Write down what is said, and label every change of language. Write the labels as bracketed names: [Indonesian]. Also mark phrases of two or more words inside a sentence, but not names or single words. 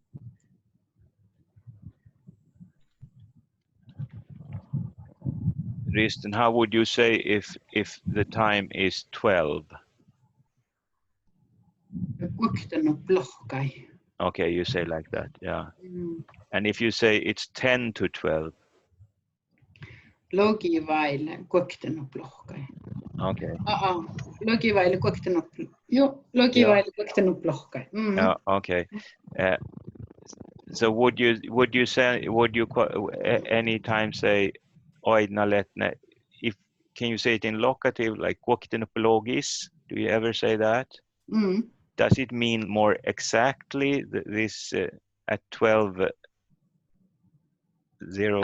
[English] Risten, how would you say if the time is 12? [Northern Sami] Kvoktenupplohkai. [English] Okay, you say like that, yeah. Mm. And if you say it's 10 to 12? [Northern Sami] Logi vaille kvoktenupplohkai. [English] Okay. [Northern Sami] Logi vaille kvoktenupplohkai. Joo, logi [English] Yeah. [Northern Sami] vaille kvoktenupplohkai. [English] Yeah, okay. So would you say, anytime say oidnaletne? If can you say it in locative like kvoktenuppologis? Do you ever say that? Mm. Does it mean more exactly this at 12 0